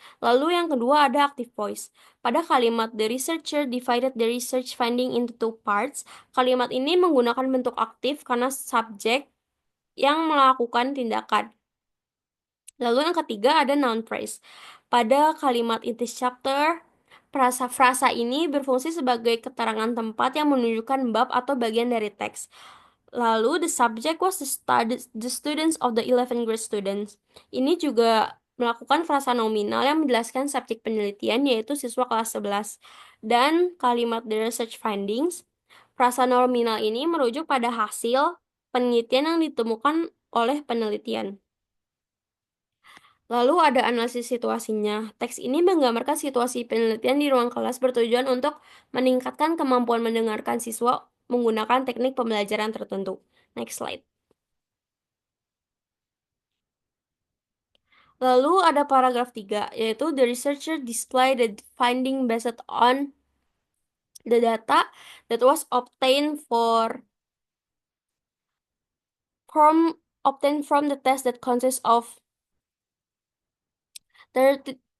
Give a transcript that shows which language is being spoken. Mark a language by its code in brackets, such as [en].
[id] Lalu yang kedua ada active voice. Pada kalimat [en] the researcher divided the research finding into two parts, [id] kalimat ini menggunakan bentuk aktif karena subjek yang melakukan tindakan. Lalu yang ketiga ada noun phrase. Pada kalimat [en] in this chapter, [id] frasa ini berfungsi sebagai keterangan tempat yang menunjukkan bab atau bagian dari teks. Lalu [en] the subject was the students of the 11th grade students. [id] Ini juga melakukan frasa nominal yang menjelaskan subjek penelitian yaitu siswa kelas 11. Dan kalimat [en] the research findings, [id] frasa nominal ini merujuk pada hasil penelitian yang ditemukan oleh penelitian. Lalu ada analisis situasinya. Teks ini menggambarkan situasi penelitian di ruang kelas bertujuan untuk meningkatkan kemampuan mendengarkan siswa menggunakan teknik pembelajaran tertentu. [en] Next slide. [id] Lalu ada paragraf 3, yaitu [en] the researcher display the finding based on the data that was obtained from the test that consists of 13